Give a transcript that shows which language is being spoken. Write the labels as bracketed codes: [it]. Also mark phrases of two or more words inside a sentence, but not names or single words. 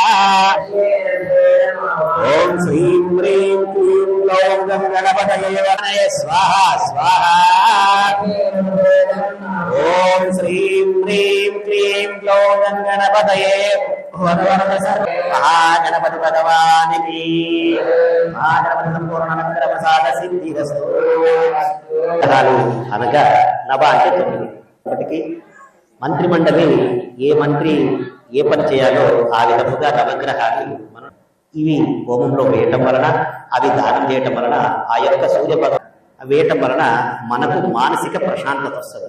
[sa] ओम श्रीं ह्रीं क्लीं गणपतये वरनये स्वाहा स्वाहा। ओम श्रीं ह्रीं क्लीं गणपतये वरवरद सर्व महागणपति भगवान् की महागणपति संपूर्ण मंत्र प्रसाद सिद्धिरस्तु। [te] అనగా నవ అంటే 9. ఇప్పటికీ మంత్రి మండలి ఏ మంత్రి ఏ పని చేయాలో ఆ విధముగా నవగ్రహాలు మనం ఇవి హోమంలో వేయటం వలన అవి దానం చేయటం వలన ఆ యొక్క సూర్య వేయటం వలన మనకు మానసిక ప్రశాంతత వస్తుంది.